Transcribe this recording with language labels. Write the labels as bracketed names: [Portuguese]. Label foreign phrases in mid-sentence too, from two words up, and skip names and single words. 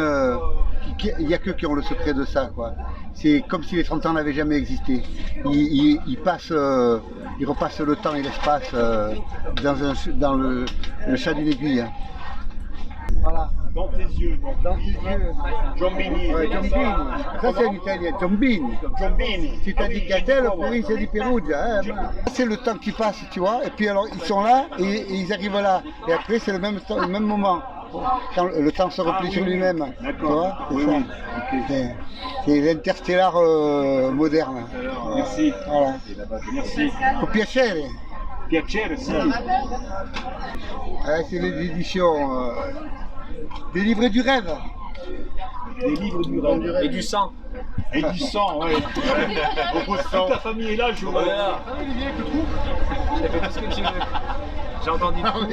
[French] Il n'y a que qui ont le secret de ça, quoi. C'est comme si les 30 ans n'avaient jamais existé. Ils repassent le temps et l'espace dans le chat d'une aiguille. Voilà. Dans tes yeux, donc. Dans tes yeux. Giombini. Ouais, Giombini. Ça c'est en italien, Giombini. Giombini. [Italian] Cittadicatello, provincia di Perugia. [French] C'est le temps qui passe, tu vois. Et puis alors ils sont là et ils arrivent là. Et après c'est le même moment. Quand le temps se replie sur lui-même. D'accord. Oui, oui. Okay. C'est l'interstellar moderne. Alors, merci. Voilà. Merci. [Italian] Au piacere. Piacere, si. [French] C'est les éditions des livres du rêve. Des livres du rêve. Et du sang. Et du sang, oui. Beaucoup de sang. Ta famille est là, je vois. J'ai fait tout ce que tu veux. J'ai entendu tout.